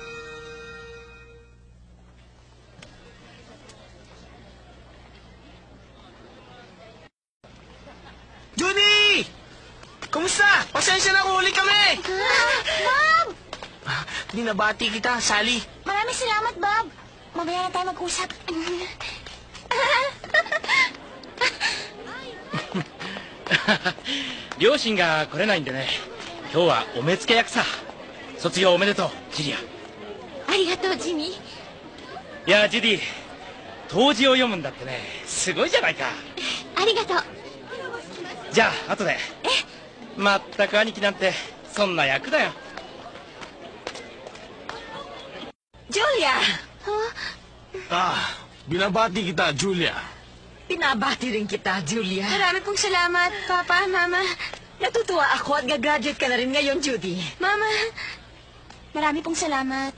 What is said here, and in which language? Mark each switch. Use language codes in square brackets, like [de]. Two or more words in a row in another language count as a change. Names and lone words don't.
[tl] Judy! Kumusta? Pasensya na, huli kami! Bob! Binabati kita, Sally. Maraming salamat, Bob. Mamaya na tayo mag-usap. [ja] 両親が来れないんでね、今日はお目付け役さ。卒業おめでとう、ジュリア。ありがとう、ジミー。いや、ジュディ、答辞を読むんだってね、すごいじゃないか。ありがとう。じゃあ、後で。まったく兄貴なんて、そんな役だよ。 [tl] Julia! Binabati kita, Julia. Pinabati rin kita, Julia. Marami pong salamat, Papa, Mama. Natutuwa ako at gagraduate ka na rin ngayon, Judy. Mama, marami pong salamat.